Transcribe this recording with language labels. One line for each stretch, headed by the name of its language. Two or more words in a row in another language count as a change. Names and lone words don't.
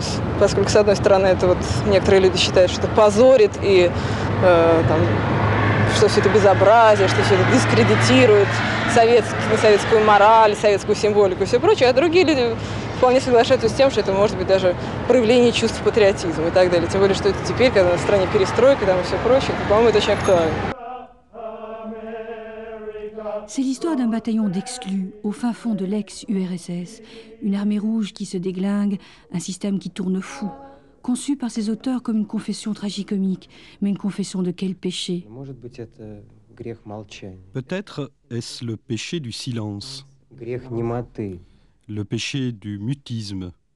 Russian: Поскольку, с одной стороны, это вот некоторые люди считают, что это позорит, и что все это безобразие, что все это дискредитирует советскую мораль, советскую символику и все прочее, а другие люди вполне соглашаются с тем, что это может быть даже проявление чувств патриотизма и так далее. Тем более, что это теперь, когда в стране перестройка и все прочее, по-моему, это очень актуально.
French: C'est l'histoire d'un bataillon d'exclus au fin fond de l'ex-URSS, une armée rouge qui se déglingue, un système qui tourne fou. conçue par ses auteurs comme une confession tragicomique. Mais une confession de quel péché? Peut-être est-ce le péché du silence, le péché du mutisme.